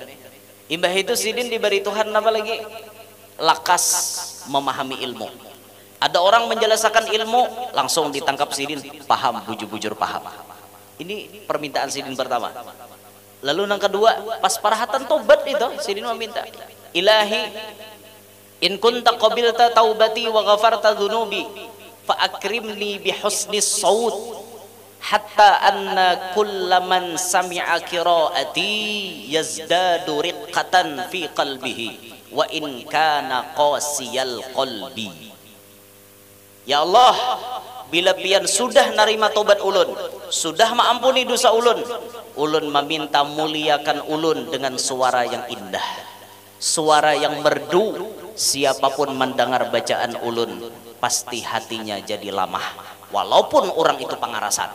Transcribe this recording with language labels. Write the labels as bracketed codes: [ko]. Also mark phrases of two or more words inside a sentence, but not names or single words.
[bjn] Imbah itu sidin diberi Tuhan apa lagi? Lakas memahami ilmu. Ada orang menjelaskan ilmu, langsung ditangkap sidin, paham, bujur-bujur paham. Ini permintaan sidin pertama. Lalu yang kedua, pas parahatan tobat itu sidin meminta, [ar] إلهي إن كنت قبلت توبتي وغفرت ذنوبي فأكرمني بحسن الصوت حتى أن كلما سمع قراءتي يزداد رقة في قلبه وإن كان قاسي القلب. [bjn] Ya Allah, bila pian sudah narima tobat ulun, sudah maampuni dosa ulun, ulun meminta muliakan ulun dengan suara yang indah, suara yang merdu. Siapapun mendengar bacaan ulun, pasti hatinya jadi lamah, walaupun orang itu pangarasan.